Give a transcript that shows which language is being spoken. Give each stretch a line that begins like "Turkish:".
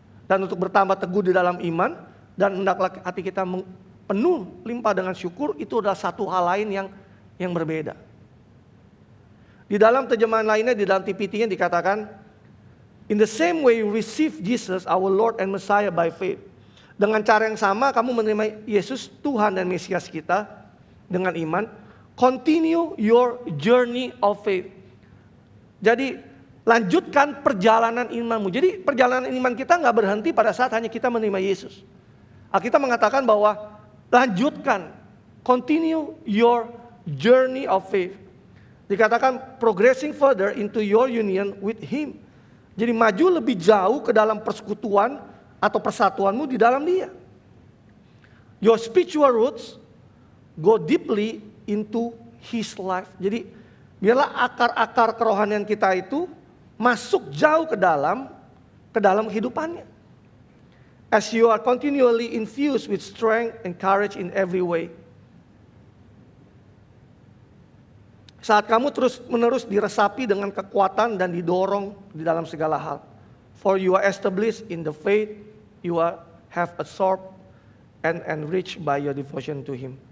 Indonesian: Dan untuk bertambah teguh di dalam iman dan hendaklah hati kita penuh limpah dengan syukur, itu adalah satu hal lain yang berbeda. Di dalam terjemahan lainnya, di dalam TPT-nya dikatakan,
English: in the same way you receive Jesus our Lord and Messiah by faith.
Indonesian: Dengan cara yang sama kamu menerima Yesus Tuhan dan Mesias kita dengan iman.
English: Continue your journey of faith.
Indonesian: Jadi lanjutkan perjalanan imanmu. Jadi perjalanan iman kita nggak berhenti pada saat hanya kita menerima Yesus. Alkitab mengatakan bahwa lanjutkan,
English: continue your journey of faith.
Indonesian: Dikatakan
English: progressing further into your union with Him.
Indonesian: Jadi maju lebih jauh ke dalam persekutuan atau persatuanmu di dalam Dia.
English: Your spiritual roots go deeply into His life.
Indonesian: Jadi biarlah akar-akar kerohanian kita itu masuk jauh ke dalam kehidupannya.
English: As you are continually infused with strength and courage in every way.
Indonesian: Saat kamu terus-menerus diresapi dengan kekuatan dan didorong di dalam segala hal.
English: For you are established in the faith you have absorbed and enriched by your devotion to Him.